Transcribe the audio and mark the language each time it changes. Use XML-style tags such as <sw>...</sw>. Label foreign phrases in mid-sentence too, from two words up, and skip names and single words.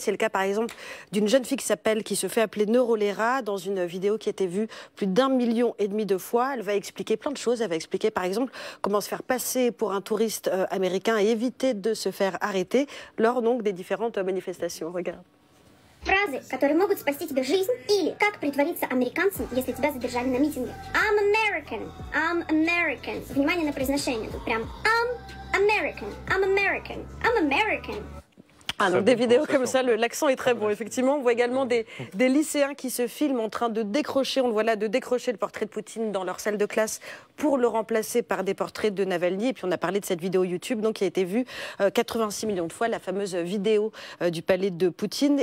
<fr>C'est le cas par exemple d'une jeune fille qui se fait appeler Neurolera dans une vidéo qui a été vue plus d'1,5 million de fois. Elle va expliquer plein de choses. Elle va expliquer par exemple comment se faire passer pour un touriste américain et éviter de se faire arrêter lors donc des différentes manifestations. Regarde.</fr> <ru>Фразы, которые могут спасти тебе жизнь, или как притвориться американцем, если тебя задержали на митинге.</ru> <en>I'm American, I'm American.</en> <ru>Внимание на произношение, тут прям</ru> <en>I'm American, I'm American, I'm American.</en> <fr>Ah, donc des vidéos comme ça, l'accent est très bon, effectivement. On voit également des lycéens qui se filment en train de décrocher, on le voit là, de décrocher le portrait de Poutine dans leur salle de classe pour le remplacer par des portraits de Navalny. Et puis on a parlé de cette vidéo YouTube donc, qui a été vue 86 millions de fois, la fameuse vidéo du palais de Poutine.</fr>